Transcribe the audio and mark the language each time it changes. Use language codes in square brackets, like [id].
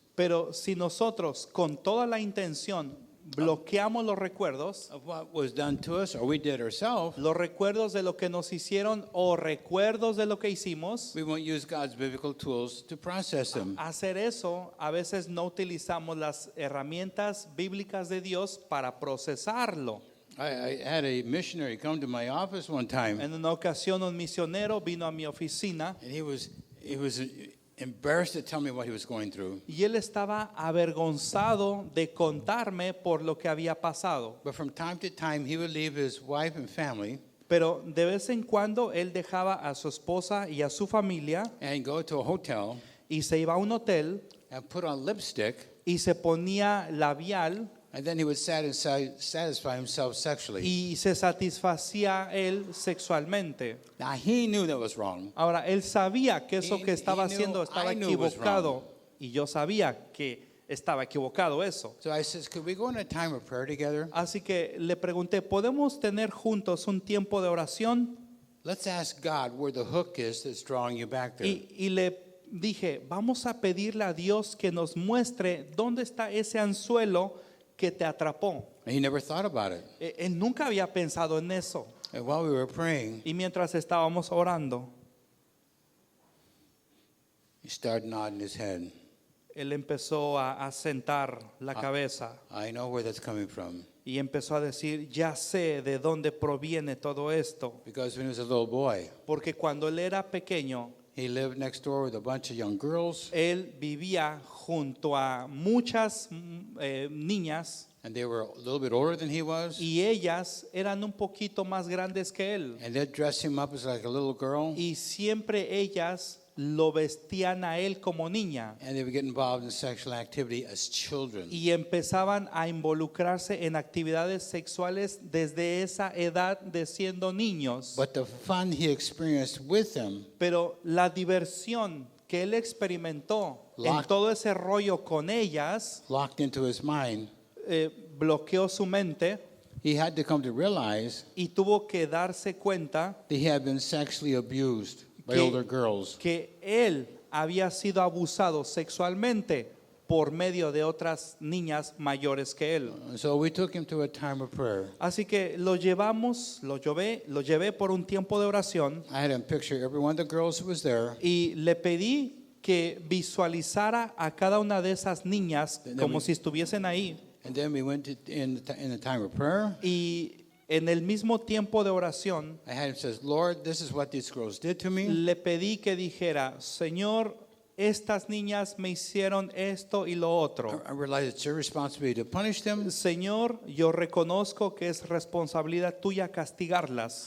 [es] Pero si nosotros con toda la intención bloqueamos los recuerdos, [en] of what was done to us or we did ourselves, [es] los recuerdos de lo que nos hicieron o recuerdos de lo que hicimos, [en] we won't use God's biblical tools to process them. [es] hacer eso, a veces no utilizamos las herramientas bíblicas de Dios para procesarlo. [en] I had a missionary come to my office one time, [es] En una ocasión un misionero vino a mi oficina [en] and he was embarrassed to tell me what he was going through. [es] y él estaba avergonzado de contarme por lo que había pasado. [en] But from time to time, he would leave his wife and family [es] Pero de vez en cuando él dejaba a su esposa y a su familia [en] and go to a hotel [es] y se iba a un hotel [en] and put on lipstick, [es] y se ponía labial [en] and then he would satisfy himself sexually. [es] y se satisfacía él sexualmente. [en] Now, he knew that was wrong. [es] Ahora, él sabía que eso [en] He- [es] que estaba [en] he knew- [es] haciendo estaba [en] I knew it was [es] equivocado y yo sabía que estaba equivocado eso. [en] So I says, could we go in a time of prayer together? [es] Así que le pregunté, ¿podemos tener juntos un tiempo de oración? [en] Let's ask God where the hook is that's drawing you back there. [es] Y le dije, vamos a pedirle a Dios que nos muestre dónde está ese anzuelo que te atrapó. [en] And he never thought about it. [es] Él nunca había pensado en eso. [en] And while we were praying, [es] Y mientras estábamos orando, [en] he started nodding his head. [es] él empezó a sentar la cabeza [en] I know where that's coming from. [es] y empezó a decir, ya sé de dónde proviene todo esto. [en] Because when he was a little boy, [es] Porque cuando él era pequeño, [en] he lived next door with a bunch of young girls, [es] él vivía junto a muchas niñas [en] and they were a little bit older than he was. [es] y ellas eran un poquito más grandes que él. [en] And they'd dress him up as like a little girl, [es] Y siempre ellas lo vestían a él como niña. [en] and they would get involved in sexual activity as children. [es] Y empezaban a involucrarse en actividades sexuales desde esa edad de siendo niños. [en] But the fun he experienced with them [es] Pero la diversión que él experimentó en todo ese rollo con ellas [en] locked into his mind. [es] bloqueó su mente [en] He had to come to realize [es] y tuvo que darse cuenta [en] that he had been sexually abused by [es] Que- [en] older girls. [es] que él había sido abusado sexualmente por medio de otras niñas mayores que él. [en] And so we took him to a time of prayer. [es] Así que lo llevé por un tiempo de oración [en] I had him picture every one of the girls who was there, [es] y le pedí que visualizara a cada una de esas niñas como si estuviesen ahí. [en] and then we went in the time of prayer. [es] Y en el mismo tiempo de oración [en] I had him says, Lord, this is what these girls did to me. [es] le pedí que dijera, Señor, estas niñas me hicieron esto y lo otro. [en] I realize it's your responsibility to punish them. [es] Señor, yo reconozco que es responsabilidad tuya castigarlas,